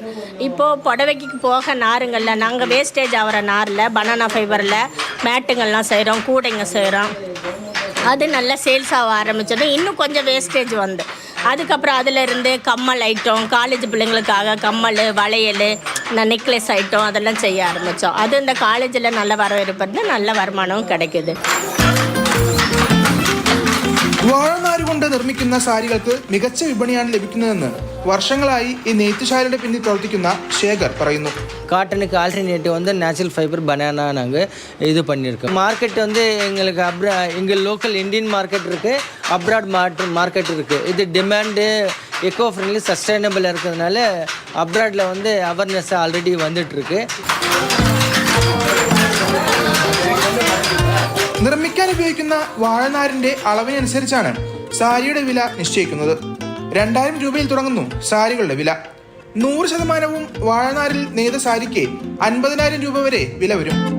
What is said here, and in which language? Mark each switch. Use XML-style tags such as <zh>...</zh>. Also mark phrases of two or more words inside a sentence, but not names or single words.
<ta>இப்போது புடவைக்கு போக நாருங்களில் நாங்கள் வேஸ்டேஜ் ஆகிற நாரில்</ta> <en>banana fiberil</en> <ta>மேட்டுங்கள்லாம் செய்கிறோம், கூடைங்க செய்கிறோம். அது நல்ல சேல்ஸ் ஆக ஆரம்பிச்சது. இன்னும் கொஞ்சம் வேஸ்டேஜ் அதுக்கப்புறம் அதிலிருந்து கம்மல் ஐட்டம், காலேஜ் பிள்ளைங்களுக்காக கம்மல், வளையல்,</ta> <en>necklace item</en> <ta>அதெல்லாம் செய்ய ஆரம்பித்தோம். அது இந்த காலேஜில் நல்ல வரவேற்பு, நல்ல வருமானமும் கிடைக்குது.</ta> <ml>വാഴനാര് കൊണ്ട് നിർമ്മിക്കുന്ന സാരികൾക്ക് മികച്ച വിപണിയാണ് ലഭിക്കുന്നതെന്ന് വർഷങ്ങളായി ഈ നെയ്ത്തുശാലയുടെ പിന്നിൽ പ്രവർത്തിക്കുന്ന ശേഖർ പറയുന്നു.</ml> <ta>காட்டனுக்கு</ta> <en>alternative natural fiber banana</en> <ta>நாங்கள் இது பண்ணியிருக்கோம். மார்க்கெட் எங்களுக்கு எங்கள்</ta> <en>local Indian market</en> <ta>இருக்குது,</ta> <en>abroad market</en> <ta>இருக்குது. இது</ta> <en>demand eco friendly sustainable</en> <ta>இருக்கிறதுனால அப்ராடில்</ta> <en>awareness already</en> <ta>வந்துட்டுருக்கு.</ta> <ml>നിർമ്മിക്കാൻ ഉപയോഗിക്കുന്ന വാഴനാരിന്റെ അളവിനനുസരിച്ചാണ് സാരിയുടെ വില നിശ്ചയിക്കുന്നത്. 2000 രൂപയിൽ തുടങ്ങുന്നു സാരികളുടെ വില. 100% വാഴനാരിൽ നെയ്ത സാരിക്ക് 50,000 രൂപ വരെ വില വരും.</ml>